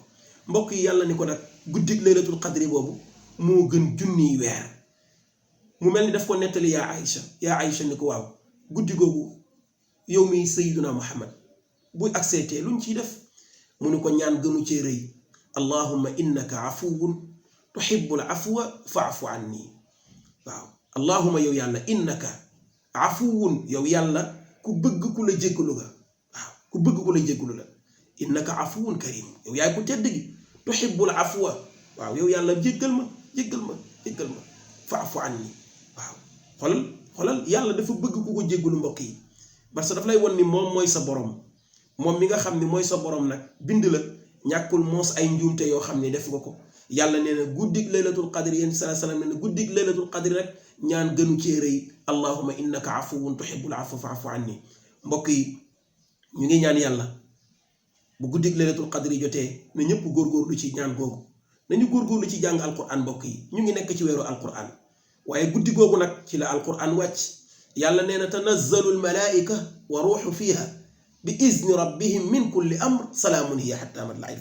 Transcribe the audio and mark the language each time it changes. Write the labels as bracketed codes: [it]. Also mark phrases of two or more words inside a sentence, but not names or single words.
[wo] mbokk yi yàlla ni ko nag guddig laylatul qadri boobu moo gën junniy weer. mu mel ni daf ko nettali yaa Aïcha ni ko waaw guddi googu yow mi sayyidina Muhammad bu accepté luñ ciy def? mu ni ko ñaan gënu cee rëy [ar] اللهم إنك عفو تحب العفو فاعف عني. [wo] waaw allahumma yow yàlla [ar] إنك عفو, [wo] yow yàlla ku bëgg ku la jéggalu nga. waaw ku bëgg ku la jéggalu la. [ar] إنك عفو كريم [wo] yow yaay ko tedd gi [ar] تحب العفو [wo] waaw yow yàlla jéggal ma [ar] فاعف عني [wo] waaw xoolal yàlla dafa bëgg ku ko jéggalu mbokk yi [fr] parce que [wo] daf lay won ni moom mooy sa borom moom mi nga xam ni mooy sa borom nag bind la ñàkkul moos ay njuumte yoo xam ni def nga ko yàlla nee na guddig laylatul qadri yéen [ar] صلى الله عليه وسلم [wo] nee na guddig laylatul qadri rek ñaan gënu cee rëy [ar] اللهم إنك عفو تحب العفو فاعف عني [wo] mbokk yi ñu ngi ñaan yàlla bu guddig laylatul qadri jotee na ñëpp góorgóorlu ci ñaan googu nañu góorgóorlu ci jàng alquran mbokk yi ñu ngi nekk ci weeru alquran waaye guddi googu nag ci la alquran wàcc yàlla nee na [ar] تنزل الملائكة والروح فيها بإذن ربهم من كل أمر سلام هي حتى مطلع